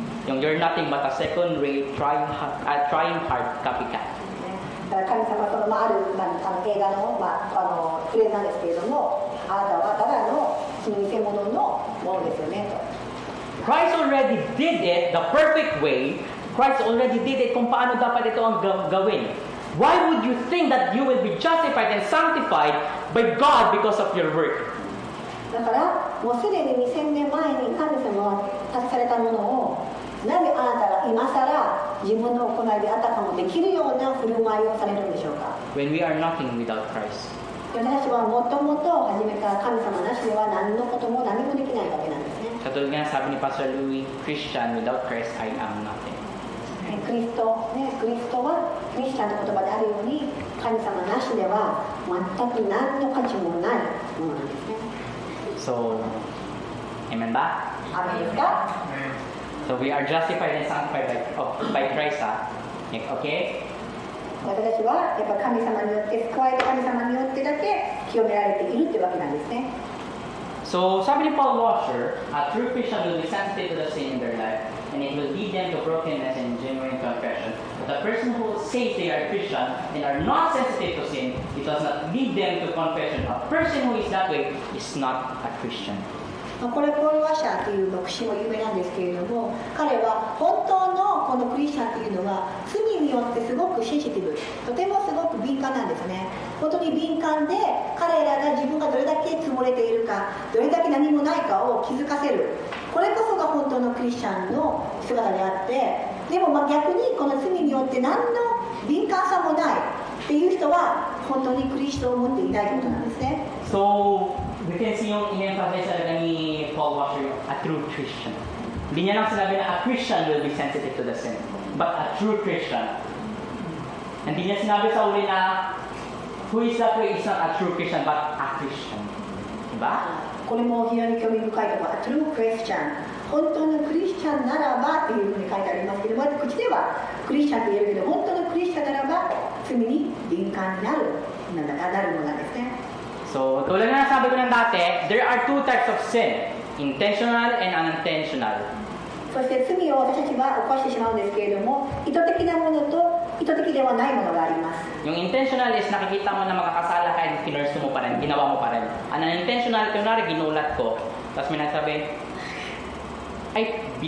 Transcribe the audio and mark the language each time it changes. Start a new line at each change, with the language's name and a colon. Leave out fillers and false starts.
English: Yung you're nothing but a second-rate, trying hard copycat.
Japanese: 神様そのある映画のフレーズなんですけれども、あなたはただのその偽物のものですよねと。
English: Christ already did it the perfect way Christ already did it
Filipino: kung paano dapat ito ang gawin.
English: Why would you think that you will be justified and sanctified by God because of your work?
Japanese: だからもうすでに2000年前に神様は達されたものをなぜあなたが今更自分の行いであたかもできるような振る舞いをされるんでしょうか。
English: When we are nothing without Christ.
Japanese: 私たちはもともと始めた神様なしでは何のことも何もできないわけなんですね。
Filipino: Katulad nga sabi ni
English: Pastor Louis, Christian without Christ, I am nothing.
Japanese: クリストはクリスチャンの言葉であるように神様なしでは全く何の価値もないものなんですね。
English: So, amen ba?
Japanese: アメンですか？
English: So we are justified and sanctified by Christ, okay?
Japanese: 私たちはやっぱ神様によって救われた神様によってだけ清められているってわけなんですね。
English: So,
Filipino: sabi ni
English: Paul Washer, a true Christian will be sensitive to the sin in their life, and it will lead them to brokenness and genuine confession. But the person who says they are Christian and are not sensitive to sin, it does not lead them to confession. A person who is that way is not a Christian.
Japanese: これポール・ワッシャーという牧師も有名なんですけれども、彼は本当のこのクリスチャンというのは罪によってすごくセンシティブ、とてもすごく敏感なんですね。本当に敏感で彼らが自分がどれだけ積もれているか、どれだけ何もないかを気づかせる、これこそが本当のクリスチャンの姿であって、でも逆にこの罪によって何の敏感さもないっていう人は本当にクリストを持っていないということなんですね。
English: So, we can see
Filipino: yung in-emphasize talaga ni
English: Paul Washer, a true Christian.
Filipino: Hindi niya lang sinabi na
English: a Christian will be sensitive to the sin, but a true Christian.
Filipino: Hindi niya sinabi sa uli na
English: who is that way is not a true Christian, but a Christian. Diba?
Japanese: これも非常に興味深いところ、トゥルークリスチャン、本当のクリスチャンならばというふうに書いてありますけども、口ではクリスチャンと言えるけど、本当のクリスチャンならば罪に敏感になるものなんですね。
English: So,
Filipino: tulad na nasabi ko ng dati,
English: there are two types of sin, intentional and unintentional.
Japanese: そして罪を私たちは犯してしまうんですけれども、意図的なものと意図的ではないものがあります。
Filipino: Yung intentional is nakikita mo na makakasala ka and pinurse mo pa rin, ginawa mo pa rin. Ang unintentional, kunwari ginulat ko, tapos may nagsabi, ay,